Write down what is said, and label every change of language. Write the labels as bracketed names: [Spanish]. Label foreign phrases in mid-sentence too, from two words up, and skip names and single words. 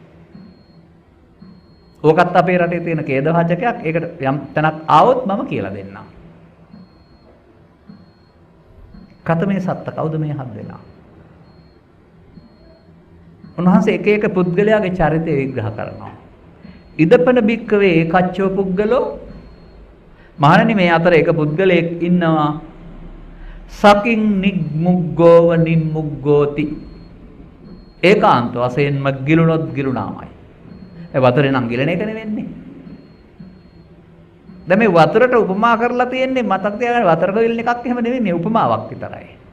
[Sinhala] ඕකත් අපේ රටේ තියෙන ඛේදවාචකයක්. ඒකට යම් තැනක් ආවොත් මම කියලා දෙන්නම්. [Pali] කතමේ සත්ත [Sinhala] කවුද මේ හත් දෙනා? උන්වහන්සේ එක එක පුද්ගලයාගේ චරිතය විග්‍රහ කරනවා. [Pali] ඉදපන බික්කවේ ඒකච්චෝ පුද්ගලෝ, [Sinhala] මහණනි මේ අතර එක පුද්ගලයෙක් ඉන්නවා [Pali] සකින් නිග්මුග්ගෝව නිම්මුග්ගෝති. [Sinhala] ඒකාන්ත වශයෙන්ම ගිලුනොත් ගිලුනාමයි. ඒ වතුරේ නම් ගිලන එක නෙවෙන්නේ. දැන් මේ වතුරට උපමා කරලා තියෙන්නේ මතක තියාගන්න වතුරක ගිලන එකක් එහෙම නෙවෙයි, මේ උපමාවක් විතරයි.